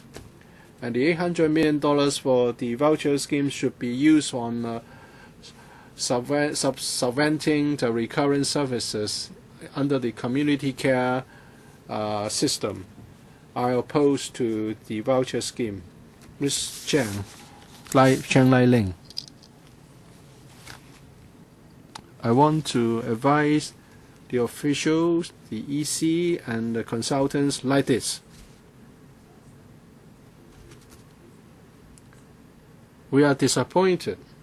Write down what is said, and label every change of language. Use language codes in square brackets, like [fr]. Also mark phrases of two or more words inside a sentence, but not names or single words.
[en] And the $800 million for the voucher scheme should be used on subventing the recurrent services under the community care system. I oppose to the voucher scheme. Ms. Chang Lai Ling. I want to advise the officials, the EC, and the consultants like this. We are disappointed.